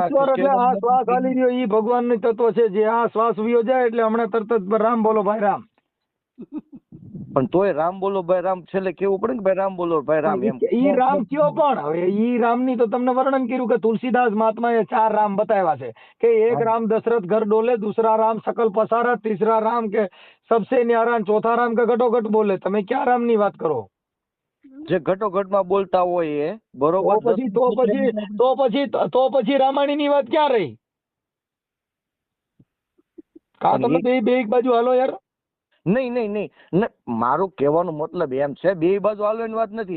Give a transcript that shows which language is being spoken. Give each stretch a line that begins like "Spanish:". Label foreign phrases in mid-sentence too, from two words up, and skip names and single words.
Gujarati: ઈશ્વર એટલે આ શ્વાસ હાલી રહ્યો ઈ ભગવાન નું તત્વ છે. જે આ શ્વાસ વિયો જાય એટલે હમણાં તરત જ રામ બોલો ભાઈ રામ. પણ તોય રામ બોલો ભાઈ રામ છેલ્લે કેવું પડે કે ભાઈ રામ બોલો ભાઈ રામ એમ. ઈ રામ કયો પણ હવે ઈ રામ ની તો તમને વર્ણન કર્યું કે તુલસીદાસ મહાત્માએ 4 રામ બતાવ્યા છે કે એક રામ દશરથ ઘર ડોલે,
Hindi: दूसरा राम सकल पसारा, तीसरा राम के सबसे न्यारा, चौथा राम के घटोघट बोले.
Gujarati: તમે ક્યાં રામ ની વાત કરો? જે ઘટોઘટમાં બોલતા હોય એ બરોબર. તો પછી રામાયણ ની વાત ક્યાં રહી? કા તમે બે એક બાજુ હાલો યાર. નહીં નહીં નહીં મારું કહેવાનો મતલબ એમ છે બે બાજુ હાલવાની વાત નથી.